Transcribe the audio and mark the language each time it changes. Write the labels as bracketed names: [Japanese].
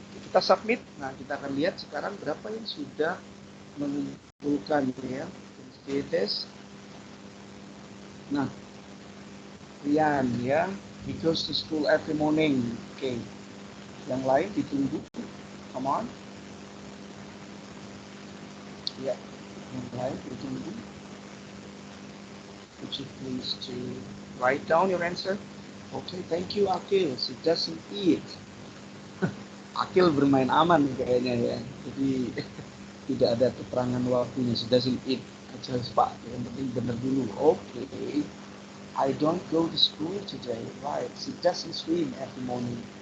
[Indonesian] Kita submit, nah kita akan lihat sekarang berapa yang sudah mengumpulkan ya. [English] This. Nah, Rian ya, he goes to school every morning. [Indonesian] Oke. Yang lain ditunggu. Come on. Ya, yang lain ditunggu. [English] Would you please to write down your answer? Okay, thank you Akil. She doesn't eat. Akil bermain aman kayaknya ya. [Indonesian] Jadi tidak ada keterangan waktunya. She doesn't eat. Aja Pak, yang penting benar dulu. Oke. [English] I don't go to school today. Right. She doesn't swim every morning.